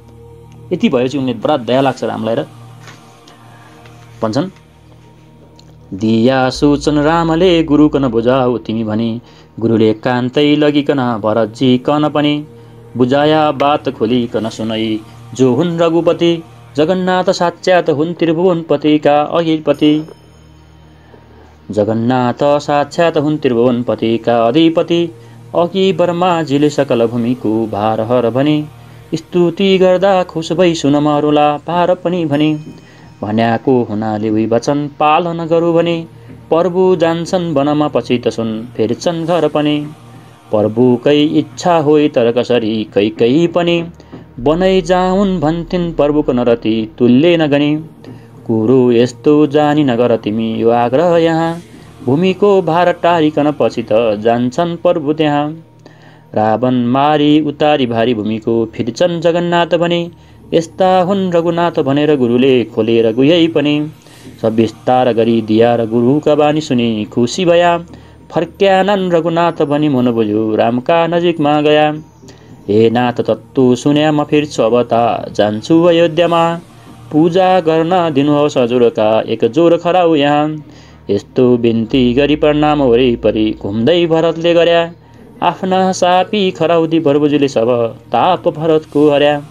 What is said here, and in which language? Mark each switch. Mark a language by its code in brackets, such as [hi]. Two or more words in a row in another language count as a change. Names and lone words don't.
[ne] यति भएपछि उनले बडा दया लाग्छ रामलाई र भन्छन्, दिया सूचन रामले गुरुकन बुझाऊ तिमी भनी, गुरुले कान्तै लगिकन भरतजी कन पनि, बुझाया बात खोलिकन सुनै जो हुन् रघुपति, जगन्नाथ साक्षात हुन् त्रिभुवनपतिका अधिपति। जगन्नाथ साक्षात हुन् त्रिभुवनपतिका अधिपति, अघि ब्रह्माजीले सकल भूमिको भार हर भने, स्तुति गर्दा खुस भई सुन मरुला पार पनि भने, भन्याको हुनाले उही वचन पालन गरौँ भने, प्रभु जान्छन् वनमा पछि त सुन फेर्छन् घर पनि, प्रभुकै इच्छा होइ तर कसरी कैकै पनि, बनाइ जाउन् भन्थिन् प्रभुको नरति तुल्य नगनी, कुरो यस्तो जानी नगर तिमी यो आग्रह यहाँ, भूमिको भार टारिकन पछि त जान्छन् प्रभु त्यहाँ, रावण मारी उतारी भारी भूमिको फिर्छन् जगन्नाथ भने, यस्ता हुन् रघुनाथ भनेर गुरुले खोलेर गुह्यै पनि, सविस्तार गरी दिया र गुरुका बानी सुनि खुसी भया, फर्क्यानन् रघुनाथ भनी मन बुझ्यो रामका नजिकमा गया, हे नाथ तत्तु सुन्या म फिर्छु अब त जान्छु अयोध्यामा, पूजा गर्न दिनुहोस् हजुरका एक जोर खराउ यहाँ, यस्तो बिन्ती गरी प्रणाम वरिपरि घुम्दै भरतले गर्या, आफ्ना सापी खराउदी प्रभुजीले सब ताप भरतको हर्या,